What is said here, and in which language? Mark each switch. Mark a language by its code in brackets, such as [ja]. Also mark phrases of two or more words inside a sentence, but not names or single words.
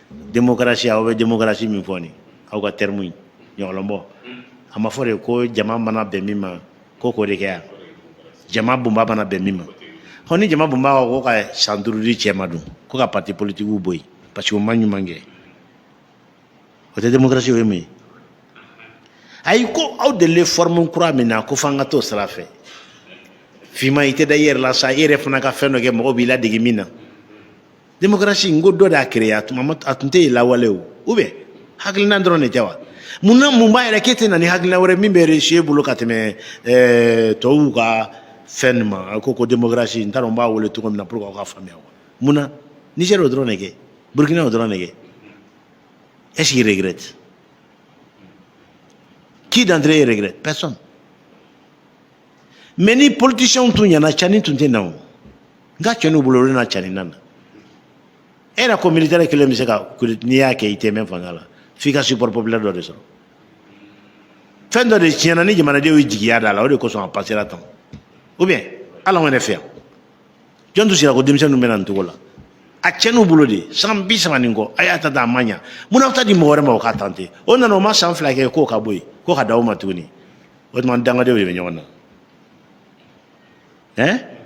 [bm] démocratie aw bɛ démocratie min fɔ nin aw ka terme in ɲɔgɔnlɔnbɔ a ma fɔ de ko jama mana bɛn min ma ko k'o de kɛ yan jama bunba mana bɛn min ma hɔn ni jama bunba ko ka san 5 di cɛ ma dun ko ka [fr] parti politique [bm] bɔ yen [fr] parce que [bm] o ma ɲuman kɛ o tɛ démocratie o ye mun ye ayi ko aw de le forme kura min na ko f'an ka t'o sira fɛ fima i tɛ da i yɛrɛ la sa i yɛrɛ fana ka fɛn dɔ kɛ mɔgɔw b'i ladege min na démocratie n ko dɔ de y'a créé a tun tɛ yen lawale o [fr] ou bien [bm] hakilina dɔrɔn de tɛ wa mun b'a yɛrɛ k'e tɛ na ni hakilina wɛrɛ min bɛ réussir e bolo ka tɛmɛ tɔw ka fɛn nin ma ko démocratie n t'a dɔn n b'a wele cogo min na [fr] pour que [bm] aw ka faamuya wa mun na Niger o dɔrɔn de kɛ Burkina o dɔrɔn de kɛ [fr] est-ce qu'il regrette qui d'entre eux regrette personne [bm] mais ni politiciens tun ɲana cani tun tɛ na o n ka cɛnniw bolo olu na cani na na e yɛrɛ ko militaire kelen bɛ se ka n'i y'a kɛ i tɛ mɛn fanga la f'i ka [fr] support populaire [bm] dɔ de sɔrɔ fɛn dɔ de tiɲɛna ni jamanadenw ye jigiya da la o de kosɔn a passera tan [fr] ou bien [bm] hali anw yɛrɛ fɛ yan jɔn tun sera ko denmisɛnninw bɛ na nin cogo la a cɛnniw bolo de san 30 nin kɔ a y'a ta a ma ɲa mun na aw ta di mɔgɔ wɛrɛ ma o k'a tante o nana o ma san 2 kɛ k'o ka bɔ yen ko ka d'aw ma tuguni o tuma dangadenw de bɛ ɲɔgɔn na hein